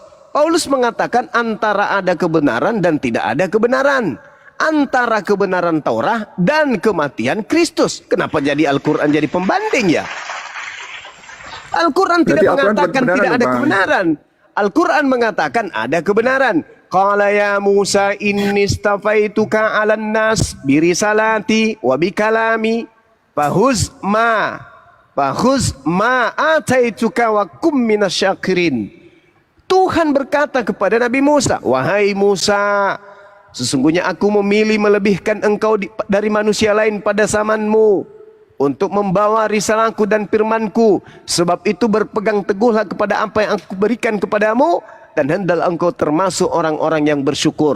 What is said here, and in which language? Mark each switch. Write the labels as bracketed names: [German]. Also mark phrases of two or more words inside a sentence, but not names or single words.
[Indonesian] Paulus mengatakan antara ada kebenaran dan tidak ada kebenaran. Antara kebenaran Taurat dan kematian Kristus. Kenapa jadi Al-Quran jadi pembanding ya? Al-Quran tidak mengatakan tidak ada kebenaran. Al-Quran mengatakan ada kebenaran. [Arabic] قال يا موسى إني اصطفيتك على الناس برسالاتي وبكلامي فخذ ما آتيتك وكن من الشاكرين. [Indonesian] Tuhan berkata kepada Nabi Musa, wahai Musa, sesungguhnya aku memilih melebihkan engkau dari manusia lain pada zamanmu untuk membawa risalahku dan firmanku. Sebab itu berpegang teguhlah kepada apa yang aku berikan kepadamu dan hendaklah engkau termasuk orang-orang yang bersyukur.